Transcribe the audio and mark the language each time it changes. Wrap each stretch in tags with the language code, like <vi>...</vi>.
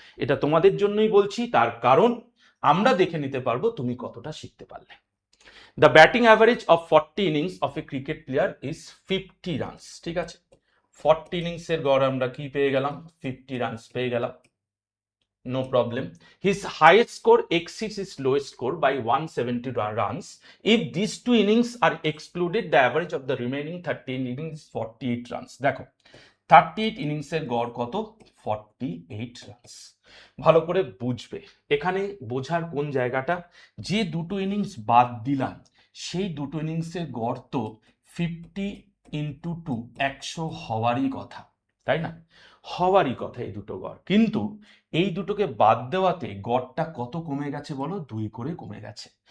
<bn>এটা তোমাদের জন্যই বলছি, তার কারণ আমরা দেখে নিতে পারবো তুমি কতটা শিখতে পারলে।</bn> <en>The batting average of 40 innings of a cricket player is 50 runs.</en> <bn>ঠিক আছে, 40 ইনিংসের গড় আমরা কি পেয়ে গেলাম, 50 রানস পেয়ে গেলাম,</bn> <en>no problem. His highest score exceeds his lowest score by 170 runs. If these two innings are excluded, the average of the remaining 13 innings is 48 runs.</en> <bn>দেখো 38 ইনিংসের গড় কত, 48 রানস। ভালো করে বুঝবে, এখানে বোঝার কোন জায়গাটা, যে দুটো ইনিংস বাদ দিলাম সেই দুটো ইনিংসের গড় তো 50 ইন্টু 2, 100 হওয়ারই কথা, তাই না, হওয়ারই কথা এই দুটো গড়, কিন্তু এই দুটোকে বাদ দেওয়াতে গড়টা কত কমে গেছে বলো, 2 করে কমে গেছে।</bn>